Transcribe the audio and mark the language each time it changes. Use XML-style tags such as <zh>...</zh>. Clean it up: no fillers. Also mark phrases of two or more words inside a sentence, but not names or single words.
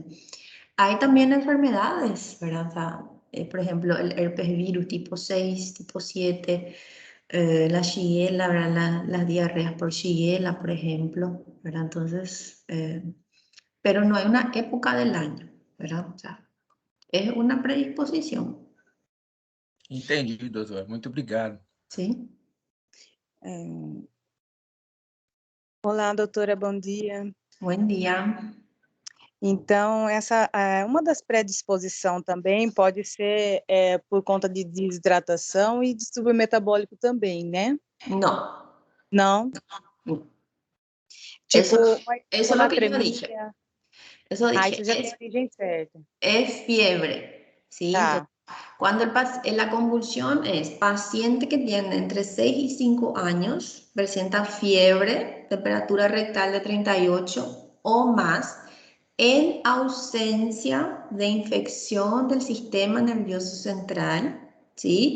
<es>Hay también enfermedades, ¿verdad? O sea, por ejemplo, el herpes virus tipo 6, tipo 7, la shigella, ¿verdad? Las diarreas por shigella, por ejemplo, ¿verdad? Entonces, pero no hay una época del año, ¿verdad? O sea, es una predisposición.</es> <pt>Entendi, doutora. Muito obrigado.</pt> <es>¿Sí?</es> <pt>Olá, doutora, bom dia.</pt> <es>Buen día.</es> <pt>Então, uma das predisposições também pode ser por conta de desidratação e distúrbio metabólico também, né?</pt> <es>No.</es> <pt>Não?</pt> <es>No.</es> <pt>Tipo,</pt> <es>Eso es lo que yo dije.</es> <pt>hiponatremia.</pt> <es>Eso dije,</es> <pt>Isso já tem origem certa.</pt> <es>es fiebre. ¿Sí?</es> <pt>Tá.</pt> <es>Entonces, cuando la convulsión es paciente que tiene entre 6 y 5 años, presenta fiebre, temperatura rectal de 38 o más, en ausencia de infección del sistema nervioso central, ¿sí?</es>